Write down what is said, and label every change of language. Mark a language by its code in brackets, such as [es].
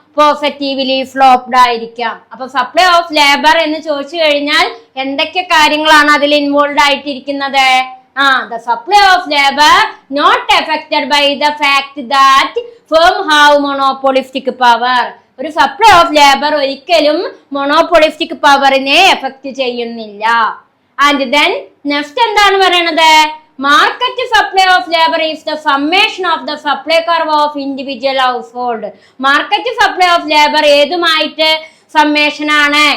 [ml] Positively sloped ആയിരിക്കാം. അപ്പൊ supply of labour എന്ന് ചോദിച്ചു കഴിഞ്ഞാൽ എന്തൊക്കെ കാര്യങ്ങളാണ് അതിൽ involve ആയിട്ടിരിക്കുന്നത്? [en] the supply of labor not affected by the fact that firm have monopolistic power. [ml] ഒരു സപ്ലൈ ഓഫ് ലേബർ ഒരിക്കലും മൊണോപോളിസ്റ്റിക് പവറിനെ എഫക്ട് ചെയ്യുന്നില്ല. [en] and then next [ml] എന്താണ് പറയണത്? [en] Market supply of labour is the summation of the supply curve of individual household. [ml] Market supply of labour ഏതുമായിട്ട് summation ആണ്?